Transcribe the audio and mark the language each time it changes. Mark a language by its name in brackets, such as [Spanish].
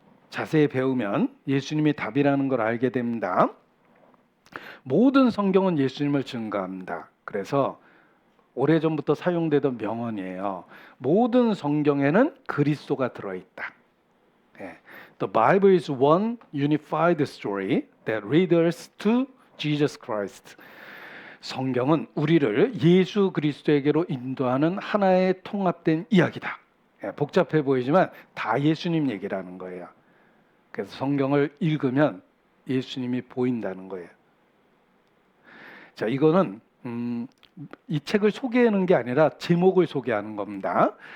[Korean] 자세히 배우면 예수님이 답이라는 걸 알게 됩니다. 모든 성경은 예수님을 증거합니다. 그래서 오래전부터 사용되던 명언이에요. 모든 성경에는 그리스도가 들어있다. [English] The Bible is one unified story that leads to Jesus Christ. [Korean] 성경은 우리를 예수 그리스도에게로 인도하는 하나의 통합된 이야기다. 복잡해 보이지만 다 예수님 얘기라는 거예요. 그래서 성경을 읽으면 예수님이 보인다는 거예요. 자, 이거는 이 책을 소개하는 게 아니라 제목을 소개하는 겁니다.